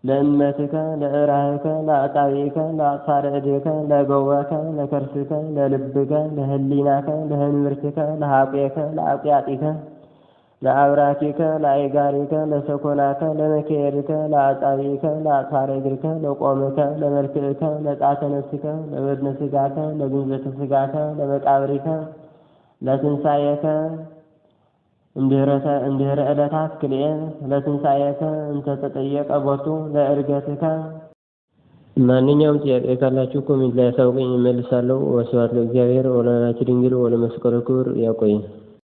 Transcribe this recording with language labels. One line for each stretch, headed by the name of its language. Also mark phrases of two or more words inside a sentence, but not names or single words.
Geez: ለእመትከ ለእራህከ ለአጣቢከ ለአጽፋረ እዴከ ለገወከ ለከርስከ ለልብከ ለህሊናከ ለህንብርትከ ለሐቄከ ለአቅያጢከ ለአብራኪከ ለአይጋሪከ ለሰኮናከ ለመክየድከ ለአጣቢከ ለአጽፋረ እግርከ ለቆምከ ለመልክዕከ ለጣተ ነፍስከ ለበድነ ስጋከ ለግንዘተ ስጋከ ለመቃብሪከ ለትንሣኤከ እንድህረ ዕለታት ክልኤ ለትንሣኤከ እንተ ተጠየቀ ቦቱ ለዕርገትከ።
Amharic: ማንኛውም ጥያቄ ካላችሁ ኮሜንት ላይ አሳውቁኝ፣ እመልሳለሁ።
Geez: ወስብሐት ለእግዚአብሔር ወለወላዲቱ ድንግል ወለመስቀሉ ክቡር። ያቆየን።